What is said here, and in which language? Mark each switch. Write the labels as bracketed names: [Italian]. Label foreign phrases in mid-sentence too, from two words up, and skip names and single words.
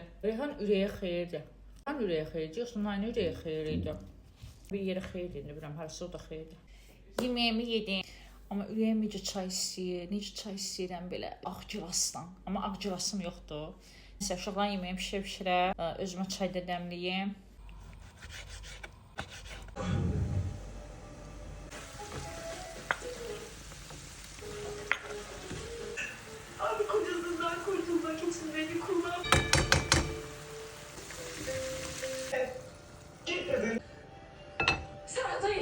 [Azerbaijani] Reyhan ürəyə xeyirdir. Reyhan ürəyə xeyirdir, yoxsa nane ürəyə xeyirdir? Bir yerə xeyirdir, bilmirəm, harası o da xeyirdir. Yeməyimi yedim. Amma ürəyim necə çay istəyir, necə çay istəyirəm belə ağcıvasdan. Amma ağcıvasım yoxdur. Məsələn, uşaqların yeməyimi pişirə-pişirə, özümə çay da dəmliyim. [Turkish] Abi kocasından kurtulmak için beni kullan. Serhat hayır.